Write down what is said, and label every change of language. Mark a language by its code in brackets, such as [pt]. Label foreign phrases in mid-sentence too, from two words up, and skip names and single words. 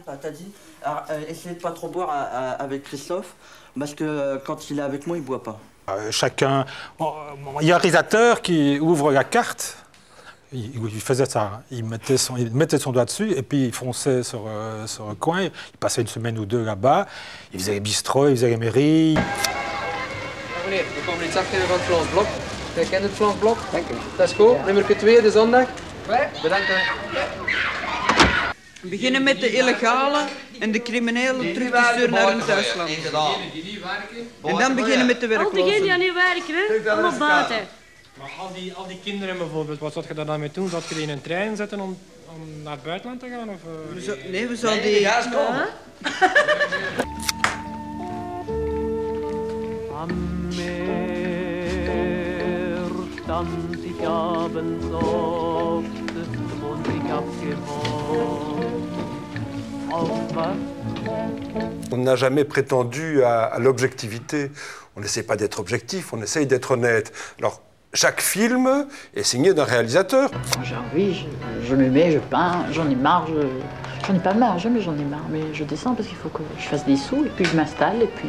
[fr] T'as dit, essayez de pas trop boire avec Christophe, parce que quand il est avec moi, il boit pas. Chacun... Il y a un réalisateur qui ouvre la carte, il faisait ça, il mettait son doigt dessus et puis il fonçait sur le coin, il passait une semaine ou deux là-bas, il faisait les bistrots, il faisait les mairies. [nl] Meneer, we komen iets afgeven van het Vlaams Blok. Jij kent het Vlaams Blok? Dank u. Dat is goed. Nummer 2, de zondag. Bedankt. We beginnen met de illegale en de criminelen terug te sturen naar hun thuisland. En dan beginnen met de werklozen. Al diegenen die niet werken, hè? Allemaal buiten. Maar al die kinderen bijvoorbeeld, wat zou je daar dan mee doen? Zou je die in een trein zetten om naar het buitenland te gaan? Of, nee, we zouden die... Ja, [de] Am Meer stand ich abends oft und ich abgewohnt. [fr] On n'a jamais prétendu à l'objectivité. On n'essaie pas d'être objectif, on essaye d'être honnête. Alors, chaque film est signé d'un réalisateur. J'ai envie, je me mets, je peins, j'en ai marre, j'en ai pas marre, jamais j'en ai marre, mais je descends parce qu'il faut que je fasse des sous et puis je m'installe et puis...